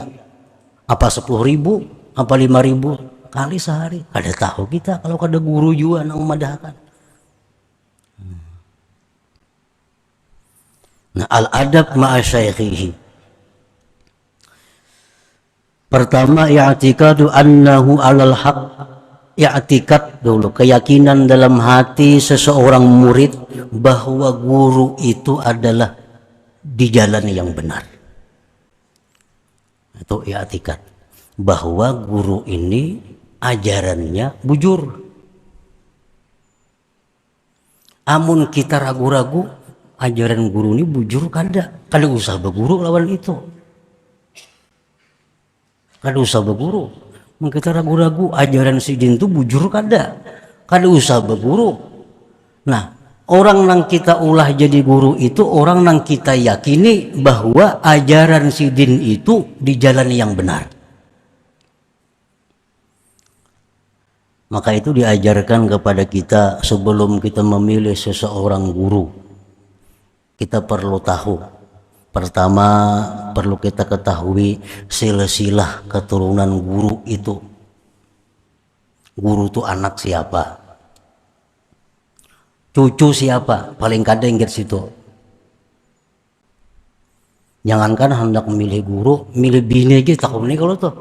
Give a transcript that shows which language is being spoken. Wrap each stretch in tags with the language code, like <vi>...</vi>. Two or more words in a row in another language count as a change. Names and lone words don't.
<id>Apa 10.000? Apa 5.000? Kali sehari?</id> <bjn>Kada tahu kita kalau kada guru juga nang memadahkan. Nah,</bjn> <ar>الأدب مع شيخه.</ar> <bjn>Pertama,</bjn> <ar>اعتقاد أنه على الحق,</ar> <bjn>i'tikad dulu, keyakinan dalam hati seseorang murid bahwa guru itu adalah di jalan yang benar. Itu i'tikad, bahwa guru ini ajarannya bujur. Amun kita ragu-ragu ajaran guru ini bujur kada usah berguru lawan itu. Kada usah berguru. Mun kita ragu-ragu ajaran si din itu bujur kada usah berguru. Nah, orang yang kita ulah jadi guru itu orang yang kita yakini bahwa ajaran si din itu di jalan yang benar.</bjn> <id>Maka itu diajarkan kepada kita sebelum kita memilih seseorang guru. Kita perlu tahu. Pertama, perlu kita ketahui silsilah keturunan guru itu. Guru itu anak siapa? Cucu siapa?</id> <bjn>Paling kada ingat situ. Jangankan hendak memilih guru, milih bini aja takut nih kalau tuh.</bjn>